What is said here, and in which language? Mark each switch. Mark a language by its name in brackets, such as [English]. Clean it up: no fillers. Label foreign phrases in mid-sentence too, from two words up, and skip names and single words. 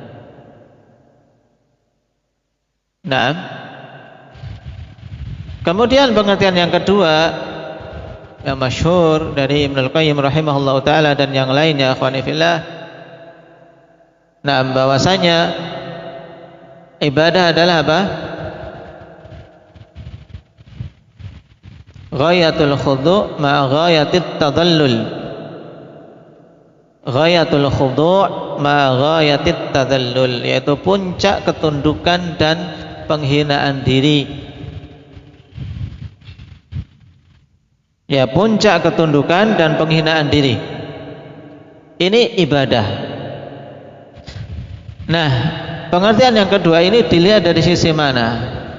[Indonesian] Nah, kemudian pengertian yang kedua yang masyhur dari Ibnul Qayyim [Arabic] رحمه الله تعالى [Indonesian] dan yang lainnya, [Arabic] إخواني في الله, [Indonesian] nah, bahwasanya ibadah adalah apa? [Arabic] غاية الخضوع مع غاية التذلل. غاية الخضوع مع غاية التذلل, [Indonesian] yaitu puncak ketundukan dan penghinaan diri. Ya, puncak ketundukan dan penghinaan diri. Ini ibadah. Nah, pengertian yang kedua ini dilihat dari sisi mana?